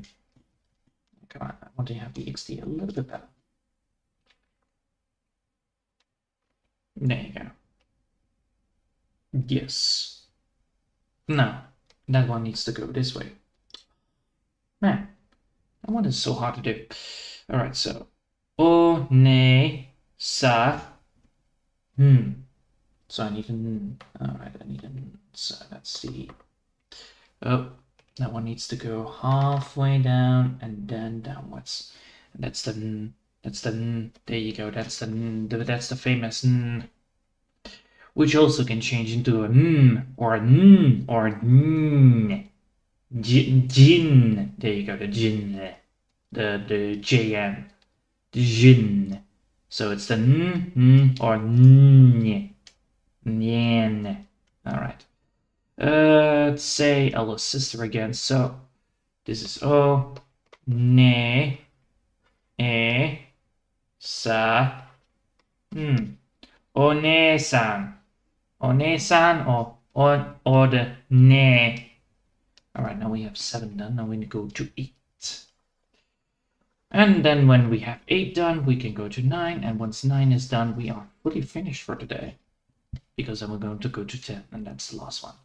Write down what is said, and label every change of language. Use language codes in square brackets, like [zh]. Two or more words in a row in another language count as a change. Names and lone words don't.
[en] Come on, I want to have the XD a little bit better. There you go. Yes. No, that one needs to go this way. Man, that one is so hard to do. All right, so o, ne, sa. So I need an. All right, I need an. So that's the. Oh, that one needs to go halfway down and then downwards. And that's the n. That's the n. There you go. That's the n. That's the famous n. Which also can change into a n or a n or a n. Jin. There you go. The jin. The jn. The jin. So it's the n or n. Nyan. All right. Let's say Ella's sister again. So this is o, ne, e, sa, one-san. One-san or the ne. All right, now we have 7 done. Now we need to go to 8. And then when we have 8 done, we can go to 9. And once 9 is done, we are fully finished for today. Because then we're going to go to 10, and that's the last one.